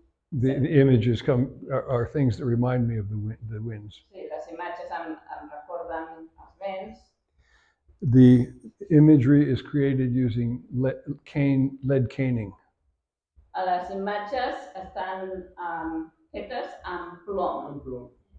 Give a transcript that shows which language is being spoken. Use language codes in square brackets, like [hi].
[en] The images are things that remind me of the winds. [ca] Sí, les imatges em recorden els vents. [en] The imagery is created using lead caning. [ca] Les imatges estan fetes amb plom.